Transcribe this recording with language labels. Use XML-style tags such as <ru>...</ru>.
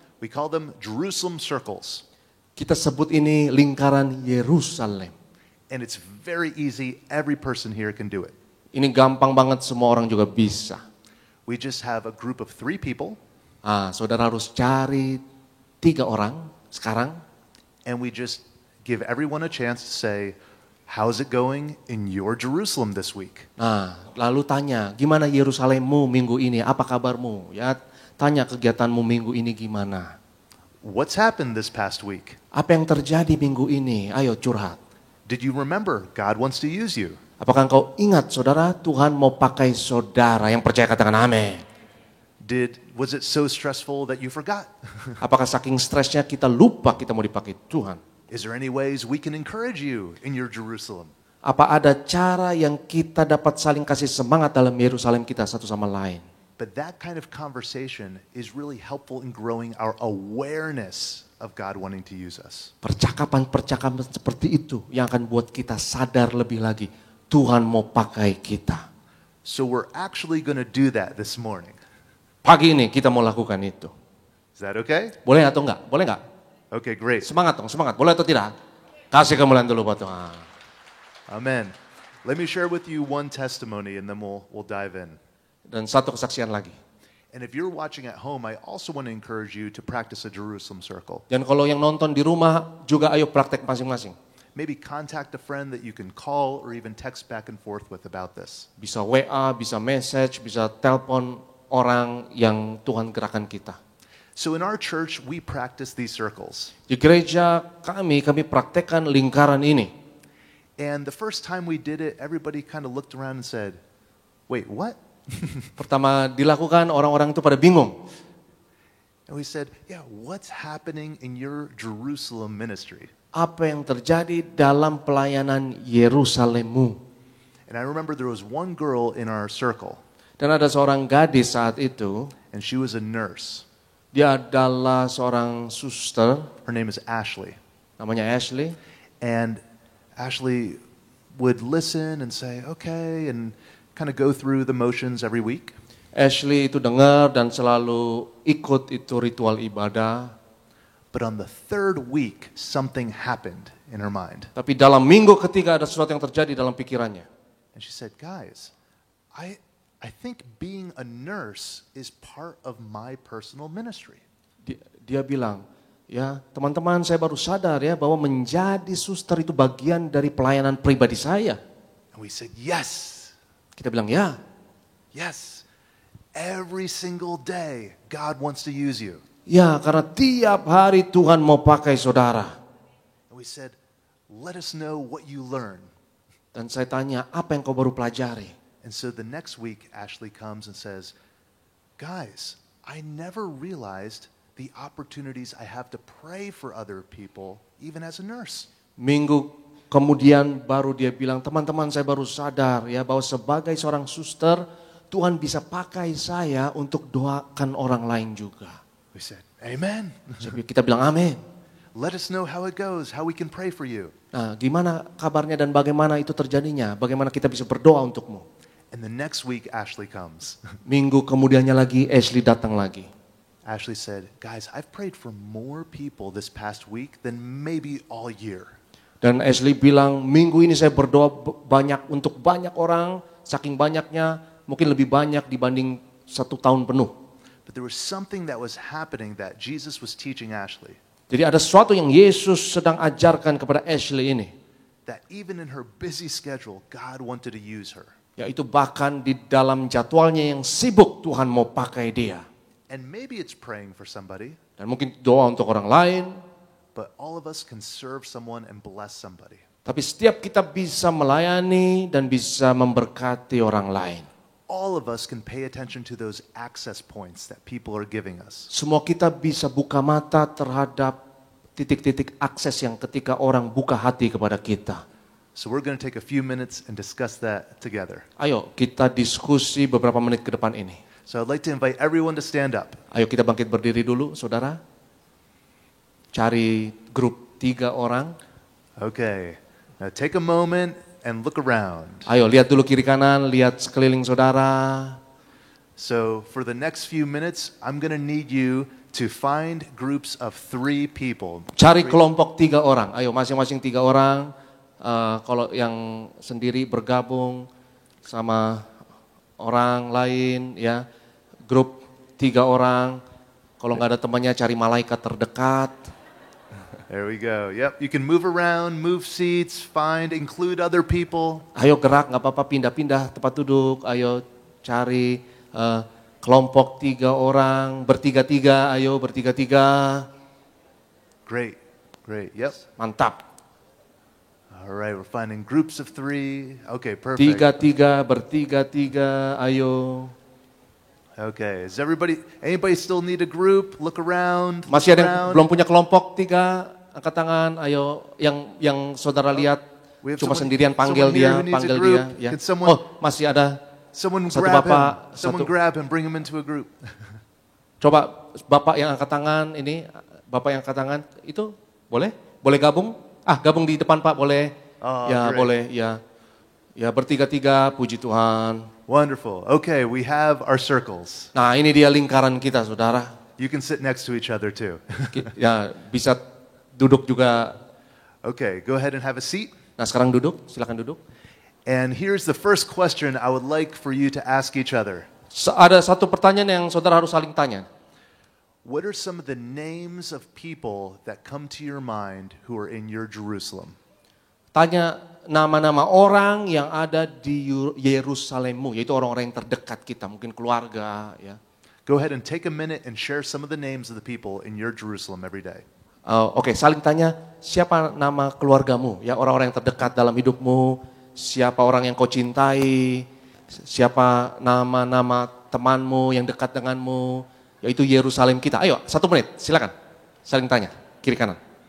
<en>We call them Jerusalem circles.</en> <id>Kita sebut ini lingkaran Yerusalem.</id> <en>And it's very easy. Every person here can do it.</en> <id>Ini gampang banget, semua orang juga bisa.</id> <en>We just have a group of 3 people.</en> <id>Saudara harus cari 3 orang sekarang.</id> <en>And we just give everyone a chance to say, how's it going in your Jerusalem this week?</en> <id>Lalu tanya, gimana Yerusalemmu minggu ini? Apa kabarmu? Ya, tanya kegiatanmu minggu ini gimana?</id> <en>What's happened this past week?</en> <id>Apa yang terjadi minggu ini? Ayo curhat.</id> <en>Did you remember God wants to use you?</en> <id>Apakah engkau ingat, saudara, Tuhan mau pakai saudara? Yang percaya katakan amin.</id> <en>Was it so stressful that you forgot?</en> <id>Apakah saking stresnya kita lupa kita mau dipakai Tuhan?</id> <en>Is there any ways we can encourage you in your Jerusalem?</en> <id>Apa ada cara yang kita dapat saling kasih semangat dalam Yerusalem kita satu sama lain?</id> <en>But that kind of conversation is really helpful in growing our awareness of God wanting to use us.</en> <id>Percakapan-percakapan seperti itu yang akan buat kita sadar lebih lagi. Tuhan mau pakai kita.</id> <en>So we're actually going to do that this morning.</en> <id>Pagi ini kita mau lakukan itu.</id> <en>Is that okay?</en> <id>Boleh atau enggak? Boleh enggak?</id> <en>Okay, great.</en> <id>Semangat dong, semangat. Boleh atau tidak? Kasih kemuliaan dulu buat Tuhan.</id> <en>Amen. Let me share with you one testimony and then we'll dive in.</en> <id>Dan satu kesaksian lagi.</id> <en>And if you're watching at home, I also want to encourage you to practice a Jerusalem circle.</en> <id>Dan kalau yang nonton di rumah juga ayo praktek masing-masing.</id> <en>Maybe contact a friend that you can call or even text back and forth with about this.</en> <id>Bisa WA, bisa message, bisa telepon orang yang Tuhan gerakan kita.</id> <en>So in our church, we practice these circles.</en> <id>Di gereja kami praktekkan lingkaran ini.</id> <en>And the first time we did it, everybody kind of looked around and said, wait, what?</en> <id>Pertama dilakukan orang-orang itu pada bingung.</id> <en>And we said, yeah, what's happening in your Jerusalem ministry?</en> <id>Apa yang terjadi dalam pelayanan Yerusalemmu?</id> <en>And I remember there was one girl in our circle,</en> <id>Dan ada seorang gadis saat itu,</id> <en>and she was a nurse.</en> <id>dia adalah seorang suster,</id> <en>Her name is Ashley.</en> <id>namanya Ashley.</id> <en>And Ashley would listen and say, okay, and kind of go through the motions every week.</en> <id>Ashley itu dengar dan selalu ikut itu ritual ibadah.</id> <en>But on the third week, something happened in her mind.</en> <id>Tapi dalam minggu ketiga ada sesuatu yang terjadi dalam pikirannya.</id> <en>And she said, guys, I think being a nurse is part of my personal ministry.</en> <id>Dia bilang, ya teman-teman saya baru sadar ya bahwa menjadi suster itu bagian dari pelayanan pribadi saya.</id> <en>And we said, yes,</en> <id>Kita bilang ya,</id> <en>yes. Every single day, God wants to use you.</en> <id>ya karena tiap hari Tuhan mau pakai saudara.</id> <en>And we said, let us know what you learn.</en> <id>Dan saya tanya, apa yang kau baru pelajari?</id> <en>And so the next week, Ashley comes and says, guys, I never realized the opportunities I have to pray for other people, even as a nurse.</en> <id>Minggu kemudian baru dia bilang, teman-teman saya baru sadar ya bahwa sebagai seorang suster, Tuhan bisa pakai saya untuk doakan orang lain juga.</id> <en>We said, amen.</en> <id>Kita bilang amin.</id> <en>Let us know how it goes, how we can pray for you.</en> <id>Nah, gimana kabarnya dan bagaimana itu terjadinya? Bagaimana kita bisa berdoa untukmu?</id> <en>And the next week, Ashley comes.</en> <id>Minggu kemudiannya lagi, Ashley datang lagi.</id> <en>Ashley said, guys, I've prayed for more people this past week than maybe all year.</en> <id>Dan Ashley bilang, minggu ini saya berdoa banyak untuk banyak orang, saking banyaknya, mungkin lebih banyak dibanding 1 tahun penuh.</id> <en>But there was something that was happening that Jesus was teaching Ashley.</en> <id>Jadi ada sesuatu yang Yesus sedang ajarkan kepada Ashley ini.</id> <en>That even in her busy schedule, God wanted to use her.</en> <id>Yaitu bahkan di dalam jadwalnya yang sibuk, Tuhan mau pakai dia.</id> <en>And maybe it's praying for somebody,</en> <id>Dan mungkin doa untuk orang lain.</id> <en>but all of us can serve someone and bless somebody.</en> <id>Tapi setiap kita bisa melayani dan bisa memberkati orang lain.</id> <en>All of us can pay attention to those access points that people are giving us.</en> <id>Semua kita bisa buka mata terhadap titik-titik akses yang ketika orang buka hati kepada kita.</id> <en>So we're going to take a few minutes and discuss that together.</en> <id>Ayo kita diskusi beberapa menit ke depan ini.</id> <en>So I'd like to invite everyone to stand up.</en> <id>Ayo kita bangkit berdiri dulu, saudara. Cari grup 3 orang.</id> <en>Okay. Now take a moment and look around.</en> <id>Ayo lihat dulu kiri kanan, lihat sekeliling saudara.</id> <en>So for the next few minutes, I'm going to need you to find groups of 3 people.</en> <id>Cari kelompok 3 orang. Ayo masing-masing 3 orang. Kalau yang sendiri bergabung sama orang lain ya. Grup 3 orang. Kalau nggak ada temannya cari malaikat terdekat.</id> <en>There we go. Yep, you can move around, move seats, include other people.</en> <id>Ayo gerak, nggak apa-apa pindah-pindah tempat duduk. Ayo cari kelompok 3 orang, bertiga-tiga. Ayo bertiga-tiga.</id> <en>Great, yep.</en> <id>Mantap.</id> <en>All right, we're finding groups of 3. Okay, perfect.</en> <id>3-3, bertiga-tiga. Ayo.</id> <en>Okay, anybody still need a group? Look around.</en> <id>Masih ada yang belum punya kelompok 3, angkat tangan. Ayo, yang saudara lihat</id> <en>We have</en> <id>cuma</id> <en>someone-</en> <id>sendirian, panggil</id> <en>someone here</en> <id>dia,</id> <en>who needs a</en> <id>panggil</id> <en>group.</en> <id>dia. Ya.</id> <en>Can someone-</en> <id>Oh, masih ada</id> <en>Someone</en> <id>Satu</id> <en>grab</en> <id>bapak,</id> <en>him. Someone</en> <id>satu-</id> <en>grab him, bring him into a group.</en> <id>Coba bapak yang angkat tangan ini, bapak yang angkat tangan itu boleh? Boleh gabung? Gabung di depan Pak boleh? Oh, Ya</id> <en>great.</en> <id>boleh, ya. Ya bertiga-tiga, puji Tuhan.</id> <en>Wonderful. Okay, we have our circles.</en> <id>Nah ini dia lingkaran kita saudara.</id> <en>You can sit next to each other too.</en> <id>Ya bisa duduk juga.</id> <en>Okay, go ahead and have a seat.</en> <id>Nah sekarang duduk, silakan duduk.</id> <en>And here's the first question I would like for you to ask each other.</en> <id>Ada satu pertanyaan yang saudara harus saling tanya.</id> <en>What are some of the names of people that come to your mind who are in your Jerusalem?</en> <id>Tanya nama-nama orang yang ada di Yerusalemmu, yaitu orang-orang yang terdekat kita, mungkin keluarga. Ya.</id> <en>Go ahead and take a minute and share some of the names of the people in your Jerusalem every day.</en> <id>Oke, saling tanya siapa nama keluargamu, ya orang-orang yang terdekat dalam hidupmu, siapa orang yang kau cintai, siapa nama-nama temanmu yang dekat denganmu, yaitu Yerusalem kita. Ayo, 1 menit, silakan. Saling tanya, kiri kanan.</id>